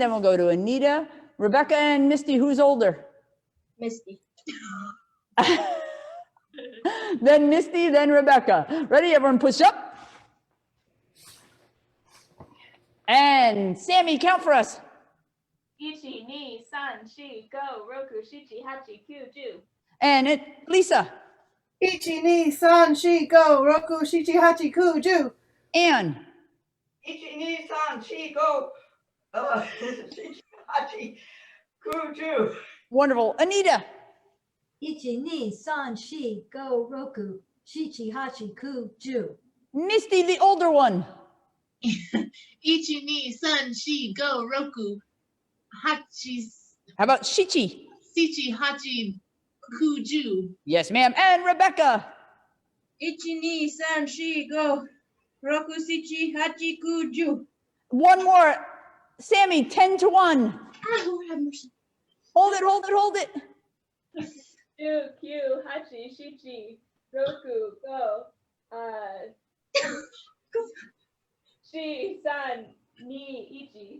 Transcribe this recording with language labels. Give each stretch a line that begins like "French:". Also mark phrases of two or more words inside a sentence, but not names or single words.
English: Then we'll go to Anita, Rebecca, and Misty. Who's older? Misty. Then Misty, then Rebecca. Ready? Everyone push up. And Sammy, count for us.
Japanese: Ichi, ni, san, shi, go, roku, shichi, hachi, kyu, ju.
English: And Lisa.
Japanese: Ichi, ni, san, shi, go, roku, shichi, hachi, ku, ju.
English: Ann.
Japanese: Ichi, ni, san, shi, go. Shichi, hachi, ku, ju.
English: Wonderful. Anita.
Japanese: Ichi, ni, san, shi, go, roku, shichi, hachi, ku, ju.
English: Misty, the older one.
Japanese: Ichi, ni, san, shi, go, roku, hachi,
English: How about Shichi?
Japanese: sichi, hachi, kuju.
English: Yes, ma'am. And Rebecca.
Japanese: Ichi, ni, san, shi, go. Roku, Shichi, Hachi, Ku, Ju.
English: One more. Sammy, 10 to 1. Ah, Lord have mercy. Hold it, hold it, hold it.
Japanese: Shu, Q, Hachi, Shichi, Roku, Go, Shi, San, Ni, Ichi.